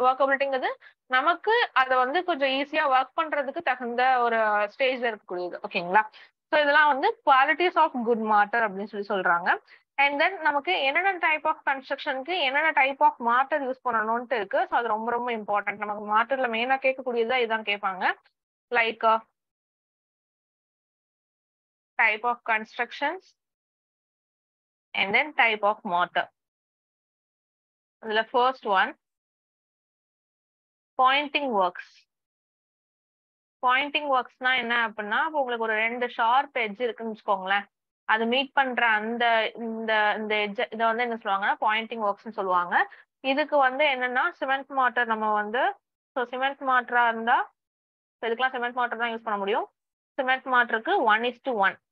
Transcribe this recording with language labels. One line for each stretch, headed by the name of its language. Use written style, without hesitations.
Tamil: ஒர்க்கபிலிட்டிங்கிறது நமக்கு அதை வந்து கொஞ்சம் ஈஸியா ஒர்க் பண்றதுக்கு தகுந்த ஒரு ஸ்டேஜ்ல இருக்கக்கூடியது. ஓகேங்களா? ஸோ இதெல்லாம் வந்து குவாலிட்டிஸ் ஆஃப் குட் மார்ட்டர் அப்படின்னு சொல்றாங்க. அண்ட் தென் நமக்கு என்னென்ன டைப் ஆஃப் கன்ஸ்ட்ரக்ஷனுக்கு என்னென்ன டைப் ஆஃப் மார்ட்டர் யூஸ் பண்ணணும்ட்டு இருக்கு. ஸோ அது ரொம்ப ரொம்ப இம்பார்ட்டன்ட். நமக்கு மார்ட்டர்ல மெயினா கேட்கக்கூடியதா இதான் கேட்பாங்க, like
English: type of constructions and then type of mortar. The first one, pointing works.
Tamil: Pointing works na enna appadina உங்களுக்கு ஒரு ரெண்டு ஷார்ப் எட்ஜ் இருக்குன்னு வெச்சுக்கோங்களேன், அது மீட் பண்ற அந்த இந்த எட்ஜ் இத வந்து என்ன சொல்லுவாங்கன்னா பாயிண்டிங் ஒர்க்ஸ்னு சொல்லுவாங்க. இதுக்கு வந்து என்னன்னா சிமெண்ட் மார்ட்டர் நம்ம வந்து சிமெண்ட் மார்ட்டரா இருந்தா இதுக்கெல்லாம் சிமெண்ட் மார்ட்டர் தான் யூஸ் பண்ண முடியும். சிமெண்ட் மார்ட்டருக்கு 1:1